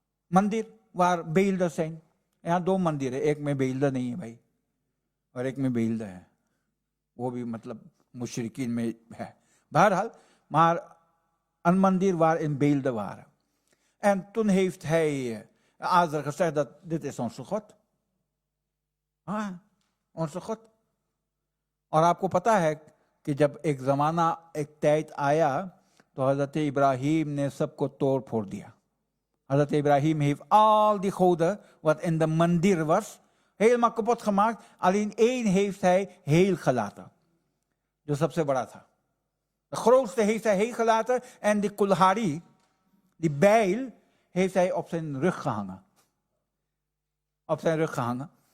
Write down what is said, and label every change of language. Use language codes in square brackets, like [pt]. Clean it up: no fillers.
[nl] मंदिर waar beelden zijn. [hi] यहाँ 2 मंदिर है, एक में बेल्दा नहीं है भाई और एक में बेल्दा है. वो भी मतलब मुशरिकीन में है. [nl] बहरहाल, maar een mandir waarin beelden waren. En toen heeft hij Azar gezegd dat dit is onze God. onze God. [hi] और आपको पता है कि जब एक ज़माना एक tijd आया तो हज़रत इब्राहीम ने सबको तोड़ फोड़ दिया. [nl] Hazrat Ibrahim heeft al die goden wat in de mandir was helemaal kapot gemaakt. Alleen 1 heeft hij heel gelaten. [hi] जो सबसे बड़ा था. [nl] De grootste heeft hij heel gelaten en die kulhari, die bijl, heeft hij op zijn rug gehangen. Op zijn rug gehangen.